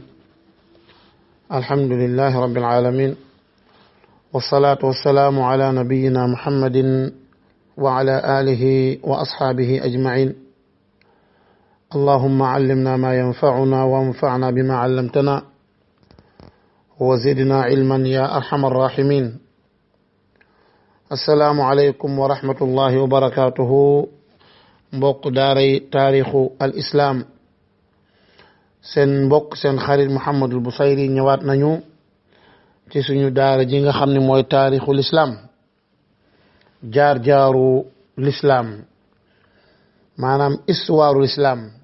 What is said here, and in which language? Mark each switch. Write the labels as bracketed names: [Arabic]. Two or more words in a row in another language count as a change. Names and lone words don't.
[Arabic] الحمد لله رب العالمين، والصلاة والسلام على نبينا محمد وعلى آله وأصحابه أجمعين. اللهم علمنا ما ينفعنا وانفعنا بما علمتنا وزدنا علما يا أرحم الراحمين. السلام عليكم ورحمة الله وبركاته. [Wolof] mbokk daaray taarixu al islam, seen mbokk seen xarit Mouhamadul Bousayri ñëwaat nañu ci suñu daara ji nga xam ne mooy taarixu lislaam, jaar-jaaru lislaam, maanaam histoire lislaam.